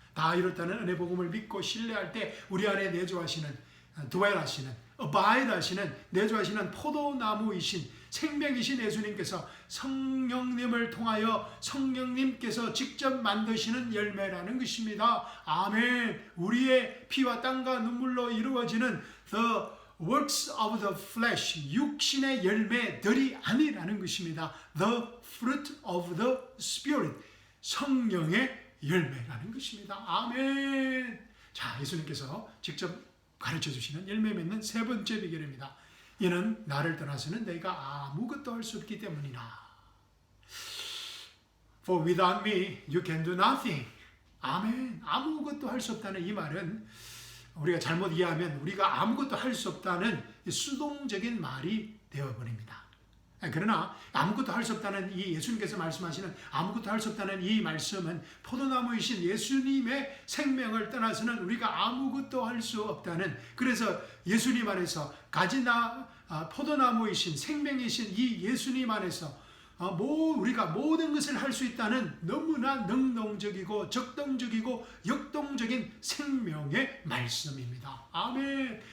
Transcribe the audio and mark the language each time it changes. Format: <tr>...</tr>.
<ko>다 이렇다는 은혜 복음을 믿고 신뢰할 때 우리 안에 내주하시는 dwell 하시는 abide 하시는 내주하시는 포도나무이신 생명이신 예수님께서 성령님을 통하여 성령님께서 직접 만드시는 열매라는 것입니다. 아멘. 우리의 피와 땀과 눈물로 이루어지는</ko> <en>the works of the flesh,</en> <ko>육신의 열매들이 아니라는 것입니다.</ko> <en>The fruit of the Spirit,</en> <ko>성령의 열매라는 것입니다. 아멘. 자, 예수님께서 직접 가르쳐 주시는 열매 맺는 세 번째 비결입니다. 이는 나를 떠나서는 너희가 아무것도 할 수 없기 때문이라.</ko> <en>For without me, you can do nothing.</en> <ko>아멘. 아무것도 할 수 없다는 이 말은 우리가 잘못 이해하면 우리가 아무것도 할 수 없다는 수동적인 말이 되어버립니다. 그러나 아무것도 할 수 없다는 이 예수님께서 말씀하시는 아무것도 할 수 없다는 이 말씀은 포도나무이신 예수님의 생명을 떠나서는 우리가 아무것도 할 수 없다는, 그래서 예수님 안에서 포도나무이신 생명이신 이 예수님 안에서 우리가 모든 것을 할 수 있다는 너무나 능동적이고 적동적이고 역동적인 생명의 말씀입니다. 아멘.</ko>